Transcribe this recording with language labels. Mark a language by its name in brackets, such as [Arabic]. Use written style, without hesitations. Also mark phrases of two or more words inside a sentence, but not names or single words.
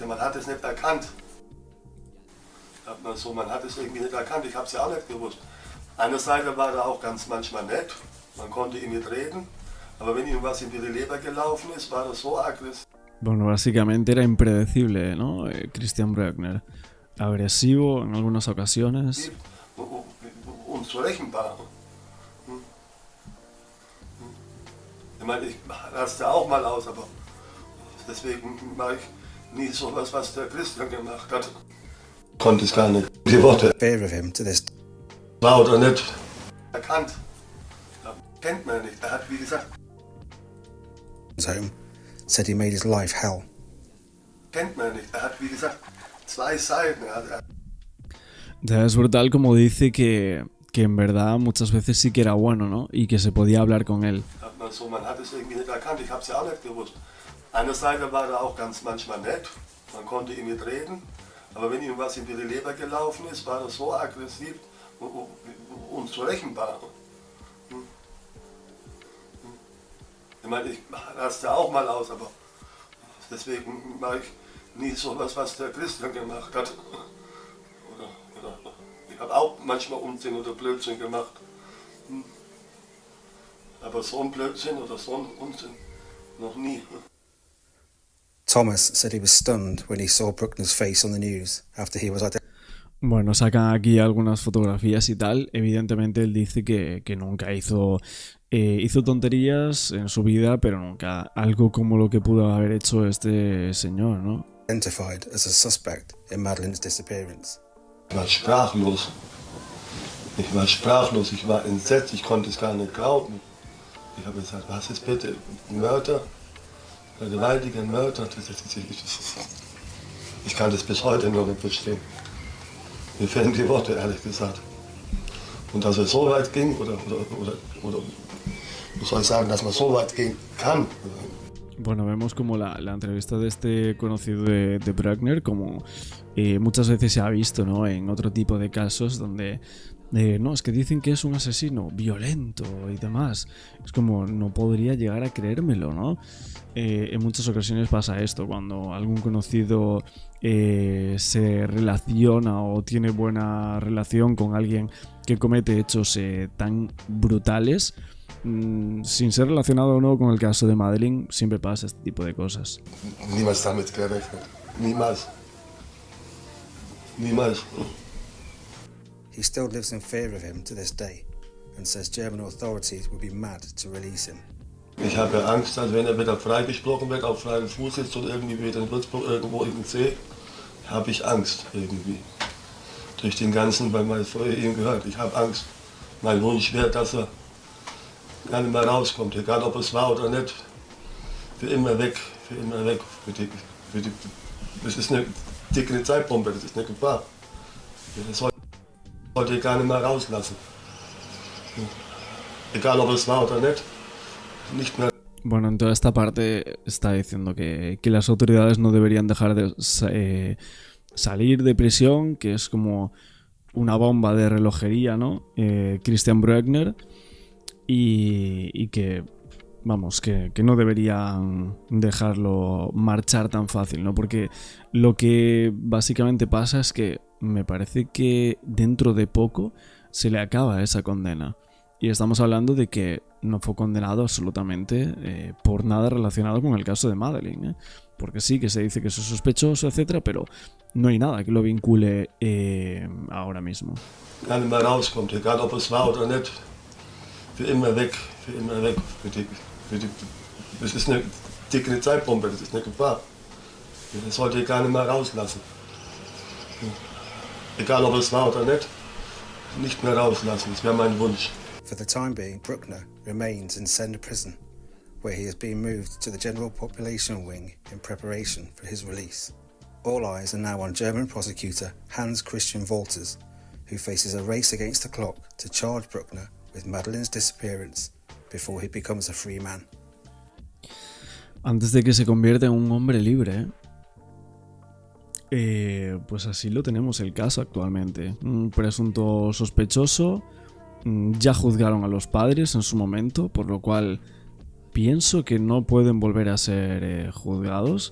[German] Man hat es nicht erkannt. Man hat es irgendwie nicht erkannt. Ich habe es ja auch nicht gewusst. Eine Seite war da auch ganz manchmal nett. Man konnte ihn nicht reden. Aber wenn ihm was in die Leber gelaufen ist, war das so aggressiv. [Spanish] Bueno, básicamente era impredecible, ¿no? Christian Bruckner. Agresivo en algunas ocasiones. [German] Unzurechenbar. Ich meine, ich raste auch mal aus, aber deswegen mache ich nie so was der Christian gemacht hat. Konnte es gar nicht. Die Worte. [English] Fear of him to this. [German] War oder nicht erkannt. Kennt man nicht. Er hat, wie gesagt, [English] home, said he made his life hell. [German] Kennt man nicht. Er hat, wie gesagt, 2 Seiten. [Spanish] Ya es brutal como dice que en verdad muchas veces sí que era bueno, ¿no? Y que se podía hablar con él. [German] Man hat es irgendwie nicht erkannt. Ich habe es ja auch nicht gewusst. Eine Seite war da auch ganz manchmal nett. Man konnte ihn nicht reden. Aber wenn ihm was in die Leber gelaufen ist, war das so aggressiv und unzurechenbar. Ich meine, ich raste auch mal aus, aber deswegen mache ich nie so was der Christian gemacht hat. Oder ich habe auch manchmal Unsinn oder Blödsinn gemacht. Aber so ein Blödsinn oder so ein Unsinn noch nie. [English] Thomas said he was stunned when he saw Bruckner's face on the news after he was identified. [Spanish] Bueno, sacan aquí algunas fotografías y tal. Evidentemente él dice que nunca hizo tonterías en su vida, pero nunca algo como lo que pudo haber hecho este señor, ¿no? [English] Identified as a suspect in Madeleine's disappearance. [German] Ich war sprachlos. Ich war entsetzt, ich konnte es gar nicht glauben. Ich habe gesagt, was ist bitte? Mörder? Vergewaltiger Mörder? Ich kann das bis heute noch nicht verstehen. Mir fehlen die Worte, ehrlich gesagt. Und dass es so weit ging, oder soll ich sagen, dass man so weit gehen kann. [Spanish] Bueno, vemos como la entrevista de este conocido de Bruckner, como muchas veces se ha visto, ¿no?, en otro tipo de casos donde no, es que dicen que es un asesino violento y demás. Es como, no podría llegar a creérmelo, ¿no? En muchas ocasiones pasa esto, cuando algún conocido se relaciona o tiene buena relación con alguien que comete hechos tan brutales. Sin ser relacionado o no con el caso de Madeleine, siempre pasa este tipo de cosas. [German] Niemals damit gerechnet. Niemals. Niemals. [English] He still lives in fear of him to this day and says German authorities would be mad to release him. [German] Ich habe Angst, dass wenn wieder freigesprochen wird, auf freiem Fuß sitzt oder irgendwie wieder in Würzburg irgendwo in den See, habe ich Angst irgendwie. Durch den ganzen, weil man es vorher eben gehört, ich habe Angst. Mein Wunsch wäre, dass er gar nicht mehr rauskommt, egal ob es war oder nicht. Für immer weg, für immer weg. Das ist eine dicke Zeitbombe, das ist eine Gefahr. Das sollte ich gar nicht mehr rauslassen. Egal ob es war oder nicht. Nicht mehr. [Spanish] Bueno, en toda esta parte está diciendo que las autoridades no deberían dejar de salir de prisión, que es como una bomba de relojería, ¿no? Christian Bruckner, y que, vamos, que no deberían dejarlo marchar tan fácil, ¿no? Porque lo que básicamente pasa es que me parece que dentro de poco se le acaba esa condena. Y estamos hablando de que no fue condenado absolutamente por nada relacionado con el caso de Madeleine, ¿eh? Porque sí que se dice que es sospechoso, etcétera, pero no hay nada que lo vincule ahora mismo. [German] Gar nicht mehr rauskommt, egal ob es war oder nicht. Für immer weg, für immer weg. Das ist eine dicke Zeitbombe, das ist eine Gefahr. Das sollte ich gar nicht mehr rauslassen. Egal ob es war oder nicht mehr rauslassen, das wäre mein Wunsch. [English] For the time being, Bruckner remains in Sender Prison, where he is being moved to the General Population Wing in preparation for his release. All eyes are now on German prosecutor Hans Christian Wolters, who faces a race against the clock to charge Bruckner with Madeleine's disappearance before he becomes a free man. [Spanish] Antes de que se convierta en un hombre libre, pues así lo tenemos el caso actualmente. Un presunto sospechoso. Ya juzgaron a los padres en su momento, por lo cual pienso que no pueden volver a ser juzgados.